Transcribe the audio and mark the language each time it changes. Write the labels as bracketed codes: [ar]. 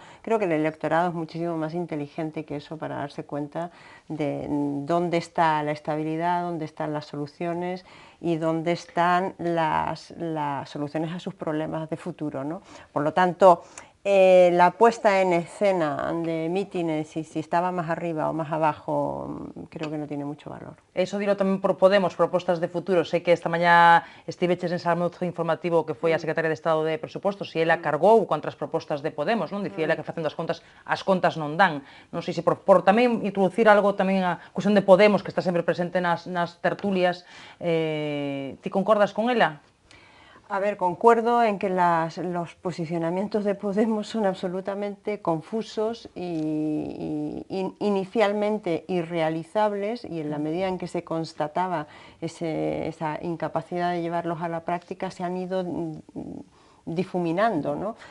[es] Creo que el electorado es muchísimo más inteligente que eso para darse cuenta de dónde está la estabilidad, dónde están las soluciones y dónde están las soluciones a sus problemas de futuro, ¿no? Por lo tanto, la puesta en escena de mítines y si estaba más arriba o más abajo, creo que no tiene mucho valor. [gl] Eso dilo tamén por Podemos, propostas de futuro. Sei que esta mañá estiveches en almozo informativo que foi a Secretaria de Estado de Presupostos e ela cargou contra as propostas de Podemos, non? Dicía ela que facendo as contas non dan. Non sei se por tamén introducir algo tamén a cuestión de Podemos, que está sempre presente nas tertulias, ti concordas con ela? [es] A ver, concuerdo en que los posicionamientos de Podemos son absolutamente confusos y inicialmente irrealizables, y en la medida en que se constataba esa incapacidad de llevarlos a la práctica se han ido difuminando, ¿no?